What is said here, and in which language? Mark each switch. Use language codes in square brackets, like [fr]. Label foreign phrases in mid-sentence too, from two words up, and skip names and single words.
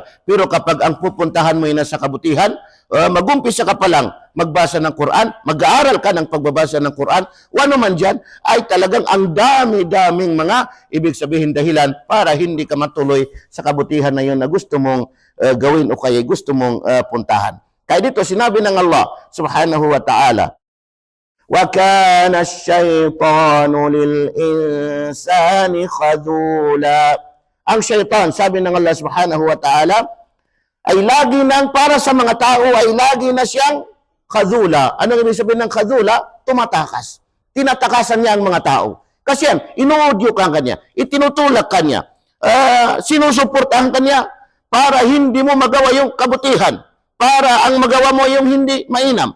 [tl] Pero kapag ang pupuntahan mo ay nasa kabutihan, mag-umpisa ka pa lang magbasa ng Quran, mag-aaral ka ng pagbabasa ng Quran, ano man dyan, ay talagang ang dami-daming mga ibig sabihin dahilan para hindi ka matuloy sa kabutihan na yun na gusto mong gawin o kaya gusto mong puntahan. Kaya dito sinabi ng [ar] Allah سبحانه وتعالى, وَكَانَ الشَّيْطَانُ لِلْإِنسَانِ خَذُولًا. [tl] Ang syaitan, sabi ng Allah [ar] سبحانه وتعالى, [tl] ay lagi nang para sa mga tao ay lagi na siyang khazula. Ano ibig sabihin ng khazula? Tumatakas. Tinatakasan niya ang mga tao. Kasi yan, inuudyo ka kanya, itinutulak kanya, sinusuportahan kanya para hindi mo magawa yung kabutihan, para ang magawa mo yung hindi mainam.